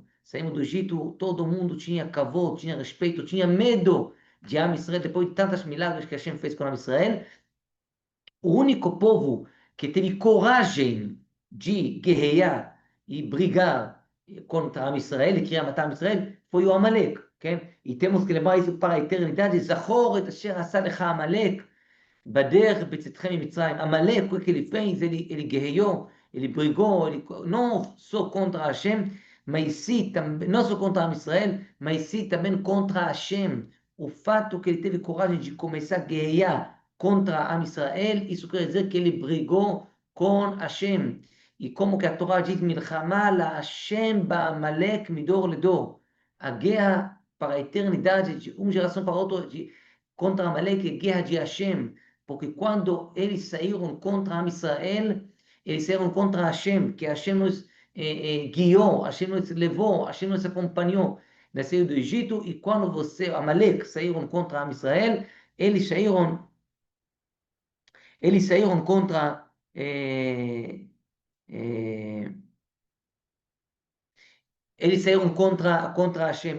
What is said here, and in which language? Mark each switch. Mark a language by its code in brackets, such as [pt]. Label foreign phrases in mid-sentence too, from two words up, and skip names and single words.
[pt] Saímos do Egito, todo mundo tinha kavod, tinha respeito, tinha medo de [he] עם ישראל, [pt] depois de tantos milagres que Hashem fez com [he] עם ישראל. [pt] O único povo que teve coragem de guerrear e brigar contra [he] עם ישראל [pt] e queria matar [he] עם ישראל [pt] foi o Amalek. Okay? E temos que lembrar isso para a eternidade. [he] זכור את אשר עשה לך עמלק בדרך בצאתכם ממצרים. עמלק, [pt] o que ele fez, ele guerreou, ele brigou, ele não só contra Hashem, mas sim, não só contra [he] עם ישראל, [pt] mas sim também contra Hashem. O fato que ele teve coragem de começar a guerrear contra [he] עם ישראל, [pt] isso quer dizer que ele brigou com Hashem. E como que a Torá diz, [he] מלחמה להשם בעמלק מדור לדור. [pt] A guerra para a eternidade, de uma geração para outra, contra Amalek, é guerra de Hashem. Porque quando eles saíram contra [he] עם ישראל, [pt] eles saíram contra Hashem, que Hashem nos guiou, Hashem nos levou, Hashem nos acompanhou na saída do Egito, e quando Amalek saíram contra [he] עם ישראל, [pt] eles saíram contra eh, eles saíram contra Hashem.